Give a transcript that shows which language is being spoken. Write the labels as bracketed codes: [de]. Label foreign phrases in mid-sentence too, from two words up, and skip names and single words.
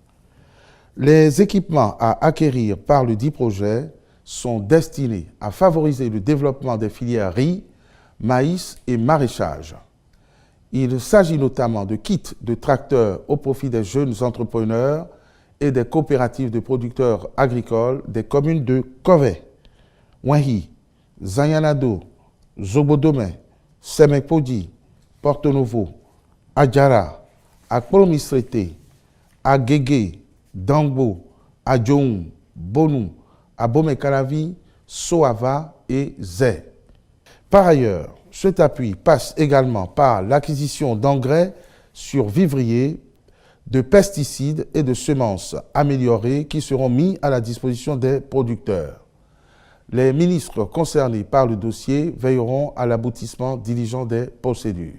[fr] Les équipements à acquérir par le dit projet sont destinés à favoriser le développement des filières riz, maïs et maraîchage. Il s'agit notamment de kits de tracteurs au profit des jeunes entrepreneurs et des coopératives de producteurs agricoles des communes de Kové, Ouahi, Zanyanado, Zobodome, Semekpodi, Porto Novo, Adjara, Akpolomistrete, Agege, Dambo, Adjoum, Bonou, Abomey-Calavi, Soava et Zé. Par ailleurs, cet appui passe également par l'acquisition d'engrais sur vivrier, de pesticides et de semences améliorées qui seront mis à la disposition des producteurs. Les ministres concernés par le dossier veilleront à l'aboutissement diligent des procédures.